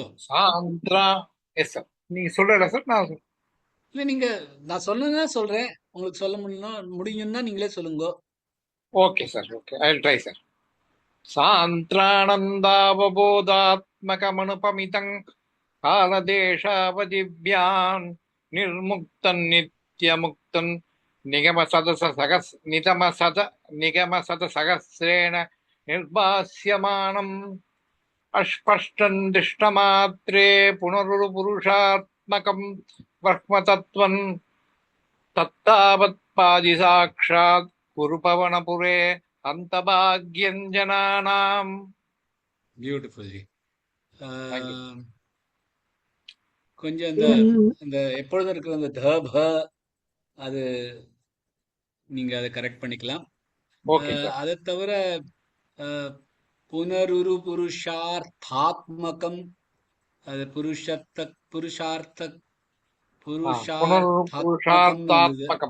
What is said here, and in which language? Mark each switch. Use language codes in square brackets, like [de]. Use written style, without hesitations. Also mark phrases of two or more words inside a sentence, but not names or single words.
[ta] சாந்திரா. [en] Yes sir. [ta] நீங்க சொல்றல சார். நான் இல்ல நீங்க நான் சொல்லணும்னா சொல்றேன். உங்களுக்கு சொல்ல முடியும்னா நீங்களே சொல்லுங்க. [en] Okay sir. Okay, I will try sir. [sa] सान्द्रानन्दावबोधात्मकमनुपमितं कालदेशावधिभ्यां निर्मुक्तं नित्यमुक्तं निगमशतसहस्रेण निर्भास्यमानम् अस्पष्टन् दृष्टमात्रे पुनरुपुरुषात्मकम् ब्रह्मतत्त्वम् तत्तावत्पादिसाक्षात् गुरुपवनपुरे अन्तभाग्यं जनानाम्. [en] பியூட்டிஃபுல் ஜி. Thank you. [ta] கொஞ்சம் இந்த எப்பொழுதும் இருக்கிற அந்த த ப அது நீங்க அதை கரெக்ட் பண்ணிக்கலாம். [en] Okay sir. [ta] அதை தவிர [sa] पुनरुरु पुरुषार्थात्मकम् [ta] அது புருஷார்த்தாத்மகம்